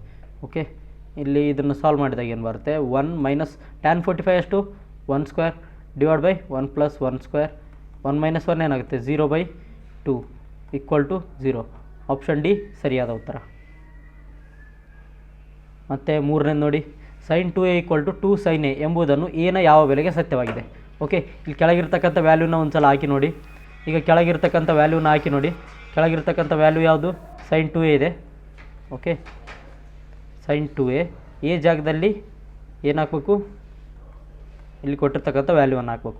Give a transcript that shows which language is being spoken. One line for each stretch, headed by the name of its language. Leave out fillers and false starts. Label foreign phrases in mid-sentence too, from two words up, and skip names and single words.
Kannada: ಓಕೆ ಇಲ್ಲಿ ಇದನ್ನು ಸಾಲ್ವ್ ಮಾಡಿದಾಗ ಏನು ಬರುತ್ತೆ 1 ಮೈನಸ್ tan 45 ಎಷ್ಟು 1²
English: divide by
Kannada: 1 + 1² 1 - 1 ಏನಾಗುತ್ತೆ 0/2 = 0.
English: option D
Kannada: ಸರಿಯಾದ ಉತ್ತರ. ಮತ್ತು ಮೂರನೇದು ನೋಡಿ, sin 2a = 2 sin a ಎಂಬುದನ್ನು ಎನ ಯಾವ ಬೆಲೆಗೆ ಸತ್ಯವಾಗಿದೆ. ಓಕೆ ಇಲ್ಲಿ ಕೆಳಗಿರ್ತಕ್ಕಂಥ ವ್ಯಾಲ್ಯೂನ ಒಂದು ಸಲ ಹಾಕಿ ನೋಡಿ. ಈಗ ಕೆಳಗಿರ್ತಕ್ಕಂಥ ವ್ಯಾಲ್ಯೂನ ಹಾಕಿ ನೋಡಿ. ಕೆಳಗಿರ್ತಕ್ಕಂಥ ವ್ಯಾಲ್ಯೂ ಯಾವುದು sin 2a ಇದೆ. ಓಕೆ sin 2a ಎ ಜಾಗದಲ್ಲಿ ಏನು ಹಾಕಬೇಕು ಇಲ್ಲಿ ಕೊಟ್ಟಿರ್ತಕ್ಕಂಥ ವ್ಯಾಲ್ಯೂವನ್ನು ಹಾಕಬೇಕು.